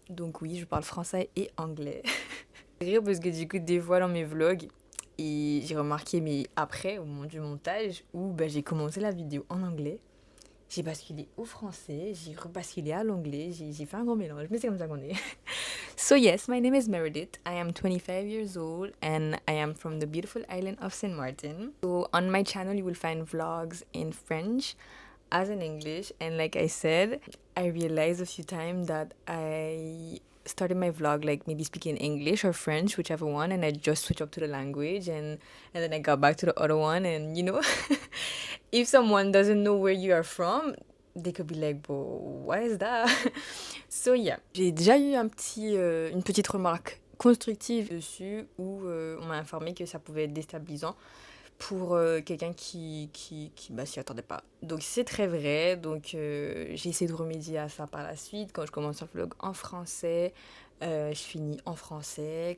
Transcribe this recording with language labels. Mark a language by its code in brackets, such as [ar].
[fr] Donc, oui, je parle français et anglais. Rire parce que du coup, des fois dans mes vlogs, et j'ai remarqué, mais après, au moment du montage, où j'ai commencé la vidéo en anglais, j'ai basculé au français, j'ai rebasculé à l'anglais, j'ai fait un gros mélange, mais c'est comme ça qu'on est. [en] So yes, my name is Meredith. I am 25 years old and I am from the beautiful island of Saint Martin. So on my channel you will find vlogs in French as in English, and like I said, I realized a few times that I started my vlog like maybe speaking English or French, whichever one, and I just switch up to the language and then I got back to the other one, and if someone doesn't know where you are from, they could be like, but what is that? So yeah. [fr] J'ai déjà eu une petite remarque constructive dessus où on m'a informé que ça pouvait être déstabilisant pour quelqu'un qui s'y attendait pas. Donc c'est très vrai, donc j'ai essayé de remédier à ça par la suite. Quand je commence un vlog en français, je finis en français.